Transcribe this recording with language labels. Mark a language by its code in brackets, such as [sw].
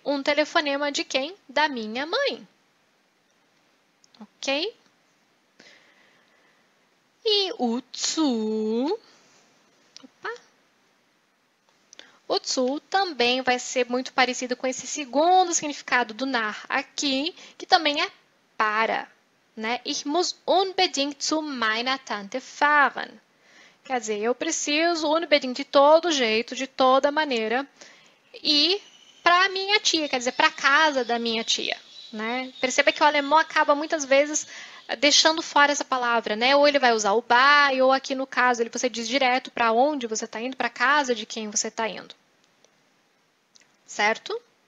[pt] Um telefonema de quem? Da minha mãe. Ok? E o zu... O zu também vai ser muito parecido com esse segundo significado do nach aqui, que também é para. Né? [de] Ich muss unbedingt zu meiner Tante fahren. [pt] Quer dizer, eu preciso unbedingt de todo jeito, de toda maneira, ir para a minha tia, quer dizer, para a casa da minha tia. Né? Perceba que o alemão acaba muitas vezes deixando fora essa palavra, né? Ou ele vai usar o by, ou aqui no caso você diz direto para onde você está indo, para a casa de quem você está indo. Certo?